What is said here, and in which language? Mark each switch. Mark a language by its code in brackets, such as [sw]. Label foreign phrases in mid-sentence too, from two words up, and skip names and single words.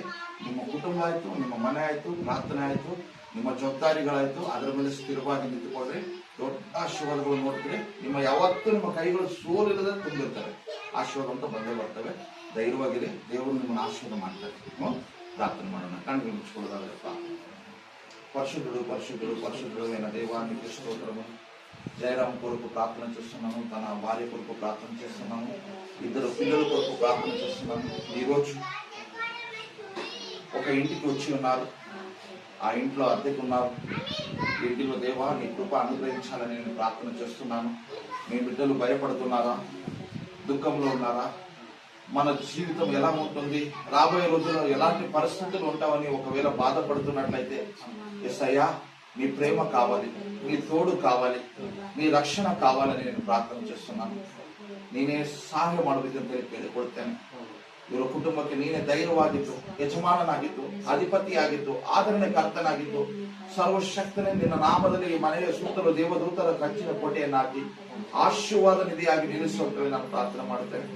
[kn] ನಿಮ್ಮ ಕುಟುಂಬ ಆಯ್ತು, ನಿಮ್ಮ ಮನೆ ಆಯ್ತು, ಪ್ರಾರ್ಥನೆ ಆಯ್ತು, ನಿಮ್ಮ ಜವಾಬ್ದಾರಿಗಳಾಯ್ತು, ಅದರ ಮೇಲೆ ಸ್ಥಿರವಾಗಿ ನಿಂತುಕೊಳ್ಳ್ರಿ. ದೊಡ್ಡ ಆಶೀರ್ವಾದಗಳು ನೋಡ್ತೀರಿ. ನಿಮ್ಮ ಯಾವತ್ತೂ ನಿಮ್ಮ ಕೈಗಳು ಸೋಲಿಲ್ಲದೆ ತುಂಬಿರ್ತವೆ. ಆಶೀರ್ವಾದ ಅಂತ ಬಂದೇ ಬರ್ತವೆ. ಧೈರ್ಯವಾಗಿರಿ, ದೇವರು ನಿಮ್ಮನ್ನು ಆಶೀರ್ವಾದ ಮಾಡ್ತಾರೆ. ಪ್ರಾರ್ಥನೆ ಮಾಡೋಣ. ಕಣ್ಗಳು ಮುಚ್ಕೊಳ್ಳೋದಾಗಪ್ಪ. [te] పరిశుద్ధుడు పరిశుద్ధుడు పరిశుద్ధుడు అయిన దేవానికి స్తోత్రము. జయరాం కొరకు ప్రార్థన చేస్తున్నాను, తన భార్య కొరకు ప్రార్థన చేస్తున్నాను, ఇద్దరు పిల్లల కొరకు ప్రార్థన చేస్తున్నాను. ఈరోజు ఒక ఇంటికి వచ్చి ఉన్నారు, ఆ ఇంట్లో అద్దెకు ఉన్నారు. ఇంటిలో దేవా నీ కృప అనుగ్రహించాలని నేను ప్రార్థన చేస్తున్నాను. మీ బిడ్డలు భయపడుతున్నారా? దుఃఖంలో ఉన్నారా? మన జీవితం ఎలా ఉంటుంది, రాబోయే రోజుల్లో ఎలాంటి పరిస్థితులు ఉంటావని ఒకవేళ బాధపడుతున్నట్లయితే, యేసయ్యా నీ ప్రేమ కావాలి, నీ తోడు కావాలి, నీ రక్షణ కావాలని నేను ಪ್ರಾರ್ಥನೆ చేస్తున్నాను. [kn] ನೀನೇ ಸಹಾಯ ಮಾಡಬೇಕಂತ ಕೇಳಿಕೊಳ್ತೇನೆ. ಇವರ ಕುಟುಂಬಕ್ಕೆ ನೀನೇ ಧೈರ್ಯವಾಗಿದ್ದು, ಯಜಮಾನನಾಗಿದ್ದು, ಅಧಿಪತಿಯಾಗಿದ್ದು, ಆದರಣೆ ಕರ್ತನಾಗಿದ್ದು, ಸರ್ವಶಕ್ತನೇ ನಿನ್ನ ನಾಮದಲ್ಲಿ ಈ ಮನೆಯ ಸುತ್ತಲೂ ದೇವದೂತರ ಕಂಚಿನ ಕೋಟೆಯನ್ನಾಗಿ ಆಶೀರ್ವಾದ ನಿಧಿಯಾಗಿ ನಿಲ್ಲಿಸುವಂತೆ ನಾನು ಪ್ರಾರ್ಥನೆ ಮಾಡುತ್ತೇನೆ.